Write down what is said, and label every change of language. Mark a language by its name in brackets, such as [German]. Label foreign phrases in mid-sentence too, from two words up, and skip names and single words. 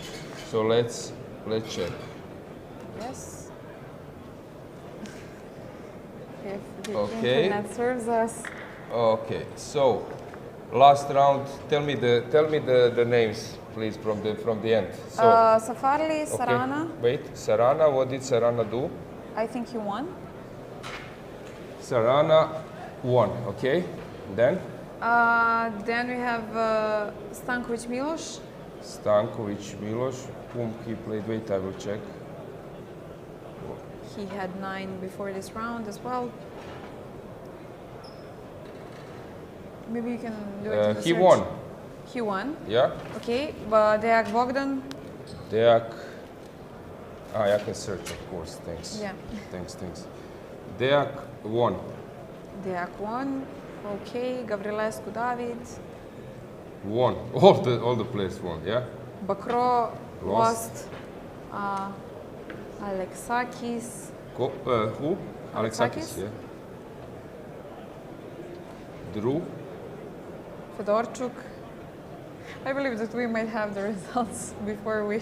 [English] So let's check. Yes. If the Okay. internet serves us. Okay. So, last round. Tell me the names, please, from the end. So, Safarli, okay. Sarana. Wait, Sarana. What did Sarana do? I think he won. Sarana won. Okay. Then Then we have Stankovic Miloš. Stankovic Miloš, whom he played. Wait, I will check. He had 9 before this round as well. Maybe you can do it in the He search. won. He won. Yeah. Okay, but Deak Bogdan. Deak. I can search, of course. Thanks. Yeah. Thanks. Deak won. Deak won. Okay, Gavrilescu David. Won. All the players won. Yeah. Bakro Lost. lost. Alexakis. Who? Alexakis? Yeah. Drew. Fedorchuk. I believe that we might have the results before we